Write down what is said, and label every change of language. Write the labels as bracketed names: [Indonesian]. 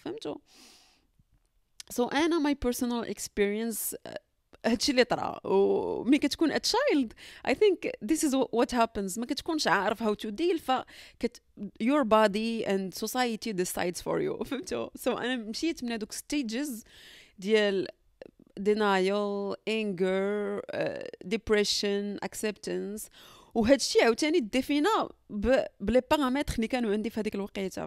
[Arabic] فهمتوا؟ so انا [English] my personal experience [Arabic] هادشي اللي طرا. [English] وملي كتكون a child I think this is what happens. [Arabic] ما كتكونش عارف [English] how to deal your body and society decides for you. [Arabic] فهمتوا؟ so انا مشيت من هذوك stages ديال [English] denial, anger, depression, acceptance. [Arabic] وهادشي عاوتاني ديفينا بلي بارامتر اللي كانوا عندي في هذيك الوقيته.